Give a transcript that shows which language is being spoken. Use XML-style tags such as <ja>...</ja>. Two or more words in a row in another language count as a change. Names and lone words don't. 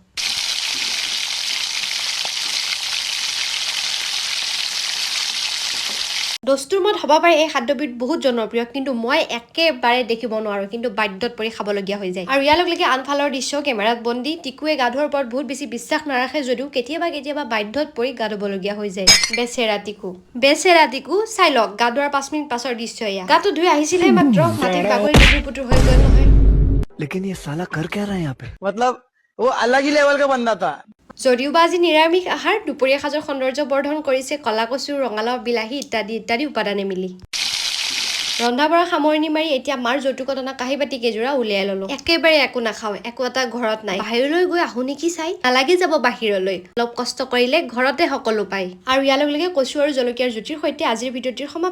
<as>দস্তুৰ মত হ'ব পাৰে এই খাদ্যবিধ বহুত জনপ্ৰিয় কিন্তু মই একেবাৰে দেখিব নোৱাৰো কিন্তু বাধ্যত পৰি খাবলগীয়া হৈ যায় আৰু ইয়াৰ লগে লগে আনফালৰ দৃশ্য কেমেৰাত বন্দী টিকুৱে গা ধোৱাৰ ওপৰত বহুত বেছি বিশ্বাস নাৰাখে যদিও কেতিয়াবা বাধ্যত পৰি গা ধুবলগীয়া হৈ যায় বেচেৰা টিকু চাই লওক গা ধোৱাৰ 5 মিনিট পাছৰ দৃশ্য এয়া গাটো ধুই আহিছিলে মাত্ৰ মাটিত বাগৰি পুতুৰ হৈ গ'ল নহয়</as> <hi>लेकिन ये साला कर क्या रहा है यहाँ पे मतलब वो अलग ही लेवल का बंदा था</hi> <as>যদিওবা আজি নিৰামিষ আহাৰ দুপৰীয়া সাজৰ সৌন্দৰ্য বৰ্ধন কৰিছে কলা কচু ৰঙালাও বিলাহী ইত্যাদি উপাদানে মিলি ৰন্ধা বঢ়া সামৰণি মাৰি এতিয়া মাৰ যৌতুকত অনা কাঁহী বাতি কেইযোৰা উলিয়াই ললো একেবাৰে একো নাখাওঁ একো এটা ঘৰত নাই বাহিৰলৈ গৈ আহো নেকি চাই নালাগে যাব বাহিৰলৈ অলপ কষ্ট কৰিলে ঘৰতে সকলো পায় আৰু ইয়াৰ লগে লগে কচু আৰু জলকীয়াৰ জুতিৰ সৈতে আজিৰ ভিডিঅ'টিৰ সমাপ্তি</as>